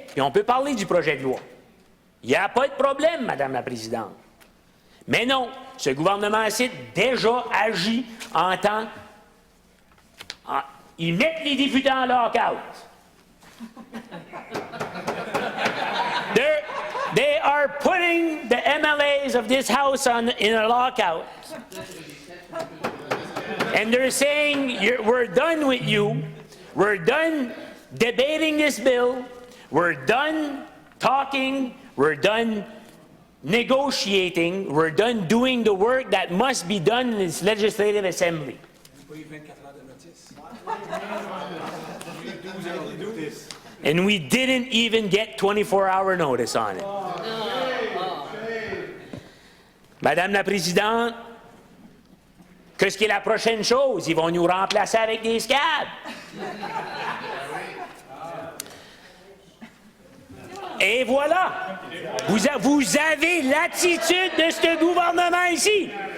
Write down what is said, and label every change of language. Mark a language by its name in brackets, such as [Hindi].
[French] Puis on peut parler du projet de loi. Il n'y a pas de problème, Madame la Présidente. Mais non, ce gouvernement-ci déjà agit en temps... Ils mettent les députés en lock-out. [English] They are putting the MLAs of this House in a lockout. And they're saying, we're done with you. We're done debating this bill. We're done talking. We're done negotiating. We're done doing the work that must be done in this legislative assembly. And we didn't even get 24-hour notice on it. [French] Madame la Présidente, qu'est-ce qui est la prochaine chose? Ils vont nous remplacer avec des scabs. Et voilà! Vous avez l'attitude de ce gouvernement ici.